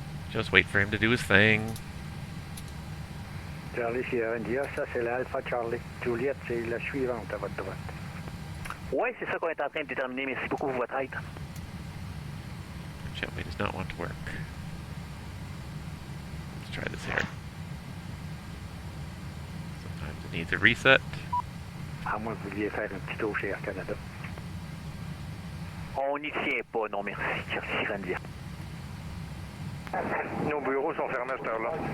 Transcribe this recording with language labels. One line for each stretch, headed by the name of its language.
English: Just wait for him to do his thing.
French: Charlie Sierra India, ça c'est l'Alpha Charlie. Juliette, c'est la suivante à votre droite. Oui, c'est ça qu'on est en train de déterminer. Merci beaucoup pour votre aide.
English: Jetway does not want to work. Let's try this here. Sometimes it needs a reset.
French: À moins que vous vouliez faire un petit tour chez Air Canada. On n'y tient pas, non merci, Charlie Randia. Nos bureaux sont fermés à cette heure-là.